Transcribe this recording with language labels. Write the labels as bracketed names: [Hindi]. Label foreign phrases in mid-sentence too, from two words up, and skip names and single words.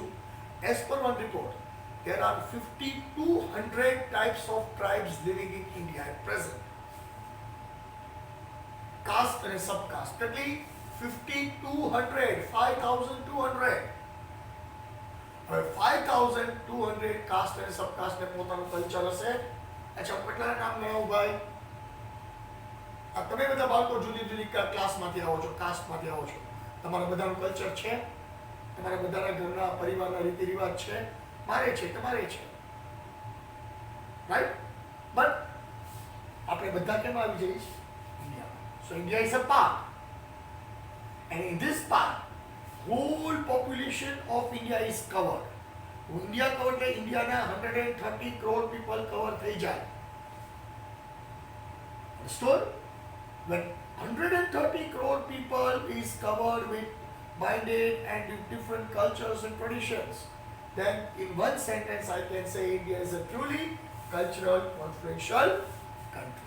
[English] As per one report, there are 5,200 types of tribes living in India at present. Caste and subcaste. Totally 5,200, 5,200. [Gujarati] 5,200 [English] caste and subcaste [Gujarati] ને પોતાનું કલ્ચર હશે. અચ્છા, કેટલા નામ લેવું ભાઈ? આ તમે બધા બાળકો જુદી જુદી ક્લાસમાંથી આવો છો, કાસ્ટમાંથી આવો છો. તમારા બધાનું કલ્ચર છે, તમારા બધાના ઘરના પરિવારના રીતિ રિવાજ છે, મારે છે, તમારે છે, રાઈટ? બટ આપણે બધા કેમ આવી જઈએ છીએ? ઇન્ડિયા. [English] so India is a part, and in this part whole population of India is covered. [Gujarati] ઇન્ડિયા કવર એટલે ઇન્ડિયાના 130 કરોડ પીપલ કવર થઈ જાય. [English] Understood? When 130 crore people is covered with minded and with different cultures and traditions, then in one sentence I can say India is a truly cultural confluential country.